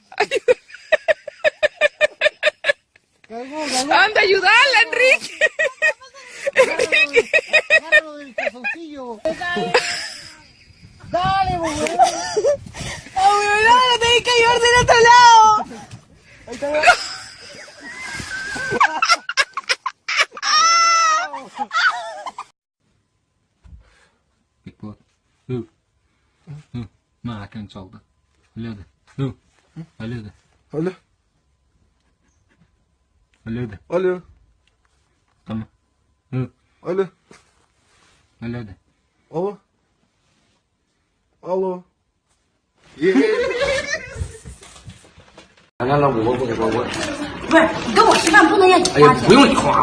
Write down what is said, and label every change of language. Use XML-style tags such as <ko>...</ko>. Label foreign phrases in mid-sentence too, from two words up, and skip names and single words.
<es>Cagó. ¡Anda, ayudarla, Enrique! ¡Enrique! Agárralo del calzoncillo. Dale, weón. ¡Abuela, tenés que llevar del otro lado! Ahí está.</es> <tr>Bekle. Hı. Merakın çaldı. Öyle de. Hı. Öyle de. Alo. Öyle de. Alo. Tamam. Hı. Alo. Öyle de. Alo. Alo.</tr> <zh>不是，你跟我吃饭不能让你花钱，不用你花，</zh>